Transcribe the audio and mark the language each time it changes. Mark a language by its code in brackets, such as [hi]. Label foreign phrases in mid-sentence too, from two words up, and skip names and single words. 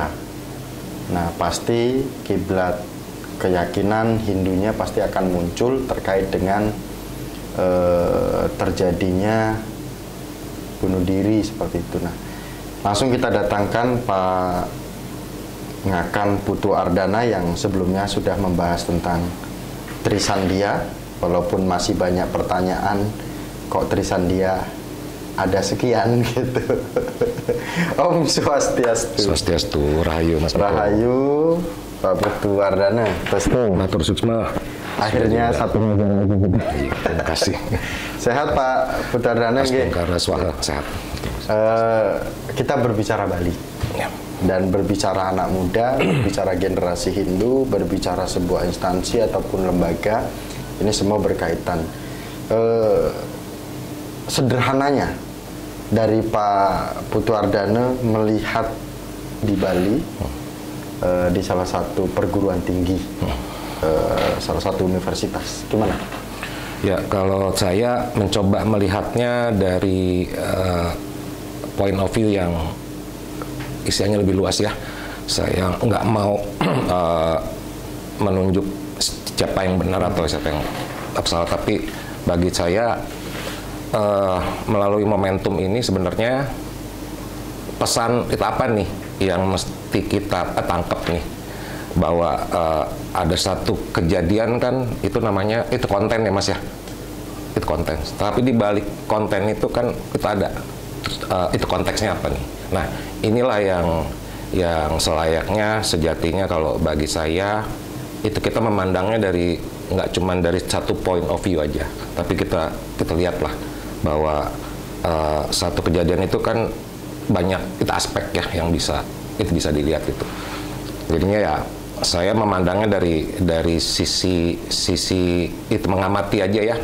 [id] Nah, pasti kiblat keyakinan Hindunya pasti akan muncul terkait dengan terjadinya bunuh diri seperti itu. Nah, langsung kita datangkan Pak Ngakan Putu Ardana yang sebelumnya sudah membahas tentang Trisandia. Walaupun masih banyak pertanyaan, kok Trisandia ada sekian gitu. Om Swastiastu. Swastiastu, Rahayu Mas. Rahayu Pak Putu Ardana. [ban] Matur suksma. [id] Akhirnya satu terima kasih. Sehat Pak Putu Ardana. Sehat. Kita berbicara Bali. Ya. Dan berbicara anak muda, berbicara generasi Hindu, berbicara sebuah instansi ataupun lembaga, ini semua berkaitan. Sederhananya, dari Pak Putu Ardana melihat di Bali, di salah satu perguruan tinggi, salah satu universitas, gimana? Ya, kalau saya mencoba melihatnya dari [en] point of view [id] yang isinya lebih luas ya. Saya nggak mau menunjuk siapa yang benar atau siapa yang salah, tapi bagi saya melalui momentum ini sebenarnya pesan kita apa nih yang mesti kita tangkap nih, bahwa ada satu kejadian kan itu namanya itu konten ya Mas ya, itu konten. Tapi di balik konten itu kan kita ada itu konteksnya apa nih. Nah, inilah yang selayaknya sejatinya kalau bagi saya itu kita memandangnya dari nggak cuma dari satu [en] point of view [id] aja, tapi kita lihatlah bahwa satu kejadian itu kan banyak itu aspek ya yang bisa dilihat itu. Jadinya ya saya memandangnya dari sisi itu, mengamati aja ya.